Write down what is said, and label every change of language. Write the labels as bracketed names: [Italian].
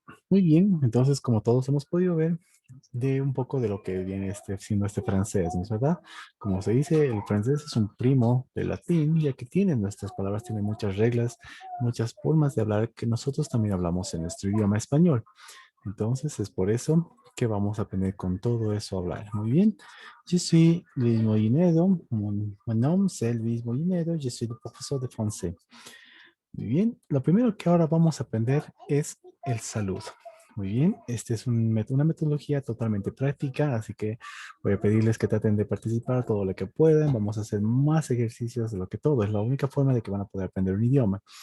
[Spanish] muy bien, entonces como todos hemos podido ver, de un poco de lo que viene siendo este francés, ¿no es verdad? Como se dice, el francés es un primo del latín, ya que tiene nuestras palabras, tiene muchas reglas, muchas formas de hablar que nosotros también hablamos en nuestro idioma español. Entonces es por eso que vamos a aprender con todo eso a hablar. Muy bien. [French] Je suis Luis Molinedo. Mon nom c'est Luis Molinedo. Je suis le profesor de français. [Spanish] Muy bien. Lo primero que ahora vamos a aprender es el saludo. Muy bien, esta es una metodología totalmente práctica, así que voy a pedirles que traten de participar todo lo que puedan. Vamos a hacer más ejercicios de lo que todo. Es la única forma de que van a poder aprender un idioma.